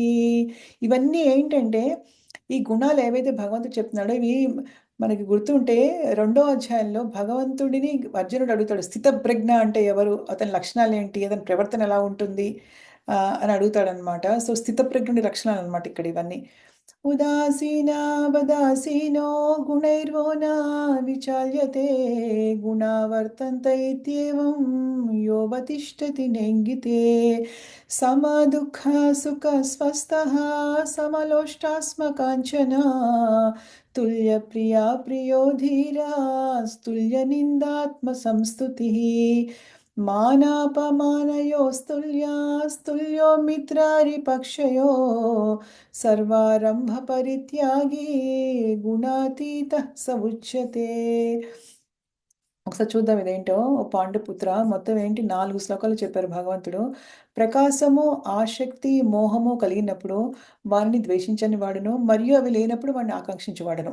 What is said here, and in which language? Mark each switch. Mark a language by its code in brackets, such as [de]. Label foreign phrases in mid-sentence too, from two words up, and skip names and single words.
[te] ఇవన్నీ ఏంటంటే ఈ గుణాలు ఏవైతే భగవంతుడు చెప్తున్నాడో ఇవి మనకి గుర్తుంటే 2వ అధ్యాయంలో భగవంతుడిని అర్జునుడు అడుగుతాడు, స్థితప్రజ్ఞ అంటే ఎవరు, అతని లక్షణాలు ఏంటి, అతని ప్రవర్తన ఎలా ఉంటుంది అని అడుగుతాడనమాట. సో స్థితప్రజ్ఞుడి లక్షణాలు అనమాట ఇక్కడ ఇవన్నీ. [sa] उदासीनावदासीनो गुणैर्वो न विचाल्यते गुणा वर्तन्त इत्येवं योऽवतिष्ठति नेङ्गिते समदुःखसुखस्वस्थः समलोष्टास्मकाञ्चना तुल्यप्रिया प्रियो धीरास्तुल्यनिन्दात्मसंस्तुतिः मानापमानयोस्तुल्यो मित्रारिपक्षयो సర్వారంభ పరిత్యాగి గుణాతీత స ఉచ్యతే. [te] ఒకసారి చూద్దాం ఇదేంటో. ఓ పాండుపుత్ర, మొత్తం ఏంటి 4 శ్లోకాలు చెప్పారు భగవంతుడు. ప్రకాశము, ఆసక్తి, మోహము కలిగినప్పుడు వారిని ద్వేషించని వాడును, మరియు అవి లేనప్పుడు వాడిని ఆకాంక్షించేవాడును.